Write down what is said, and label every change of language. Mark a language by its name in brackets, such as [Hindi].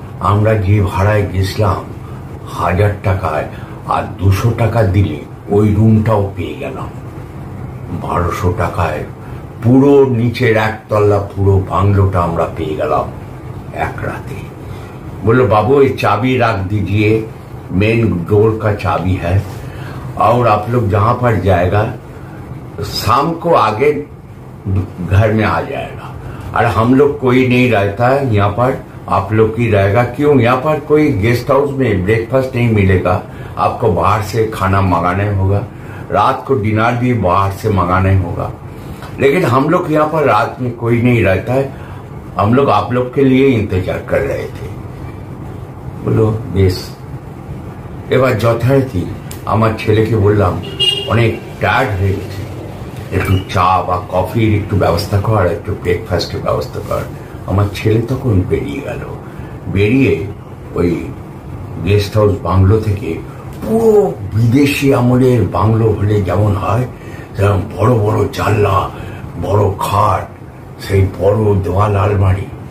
[Bangla] আমরা যে ভাড়ায় গেছিলাম 1000 টাকায়, আর 200 টাকা দিলে ওই রুমটাও পেয়ে গেলাম। 1200 টাকায় পুরো নিচের একতলা পুরো বাংলোটা আমরা পেয়ে গেলাম এক রাতে। [Hindi] बोलो बाबू ये चाबी रख दीजिए, मेन डोर का चाबी है, और आप लोग जहां पर जाएगा शाम को आगे घर में आ जाएगा, और हम लोग कोई नहीं रहता है यहाँ पर, आप लोग ही रहेगा। क्यों? यहाँ पर कोई गेस्ट हाउस में ब्रेकफास्ट नहीं मिलेगा, आपको बाहर से खाना मंगाना होगा, रात को डिनर भी बाहर से मंगाना होगा। लेकिन हम लोग यहाँ पर रात में कोई नहीं रहता है, हम लोग आप लोग के लिए इंतजार कर रहे थे। [Bangla] बोलो बेश। এবার যথারীতি আমার ছেলেকে বললাম অনেক টায়ার্ড হয়ে গেছে, একটু চা বা কফির একটু ব্যবস্থা কর, একটু ব্রেকফাস্টের ব্যবস্থা কর। আমার ছেলে তখন বেরিয়ে গেল, বেরিয়ে ওই গেস্ট হাউস বাংলো থেকে পুরো বিদেশি আমলের বাংলো হলে যেমন হয় যেমন বড় বড় জানলা, বড় খাট, সেই বড় দেওয়াল আলমারি।